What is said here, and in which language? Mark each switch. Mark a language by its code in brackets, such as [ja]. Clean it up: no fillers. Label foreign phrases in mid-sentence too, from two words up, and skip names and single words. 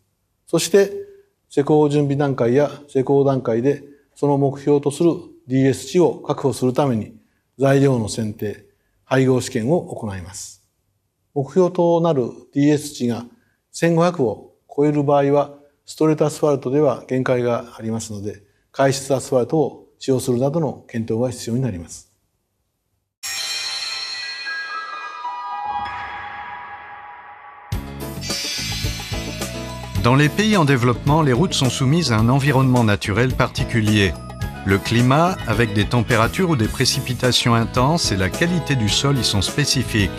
[ja] そして、施工準備段階や施工段階でその目標とする DS 値を確保するために材料の選定、配合試験を行います。目標となる DS 値が1500を超える場合は、ストレートアスファルトでは限界がありますので、解質アスファルトを使用するなどの検討が必要になります。 [fr] Dans les pays en développement, les routes sont soumises à un environnement naturel particulier. Le climat, avec des températures ou des précipitations intenses, et la qualité du sol y sont spécifiques.